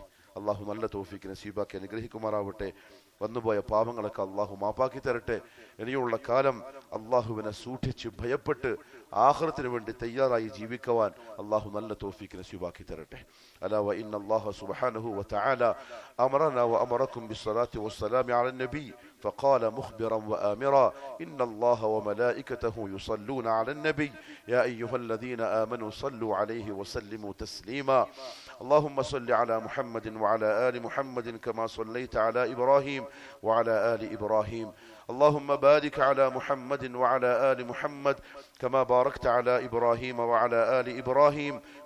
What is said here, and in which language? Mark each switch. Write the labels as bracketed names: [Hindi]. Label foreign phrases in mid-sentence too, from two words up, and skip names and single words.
[Malayalam] അള്ളാഹു നല്ല തൗഫീഖ് നസീബാക്കി അനുഗ്രഹിക്കുമാറാവട്ടെ. വന്നുപോയ പാപങ്ങളൊക്കെ അള്ളാഹു മാപ്പാക്കി തരട്ടെ. ഇനിയുള്ള കാലം അള്ളാഹുവിനെ സൂക്ഷിച്ച് ഭയപ്പെട്ട് ആഖിറത്തിന് വേണ്ടി തയ്യാറായി ജീവിക്കുവാൻ അള്ളാഹു നല്ല തൗഫീഖ് നസീബാക്കി തരട്ടെ. [Arabic] ألا وإن الله سبحانه وتعالى أمرنا وأمركم بالصلاة والسلام على النبي فقال مخبرا وآمرا إن الله وملائكته يصلون على النبي يا أيها الذين آمنوا صلوا عليه وسلموا تسليما اللهم صل على محمد وعلى آل محمد كما صليت على إبراهيم وعلى آل إبراهيم اللهم بارك على محمد وعلى آل محمد كما باركت على إبراهيم وعلى آل إبراهيم في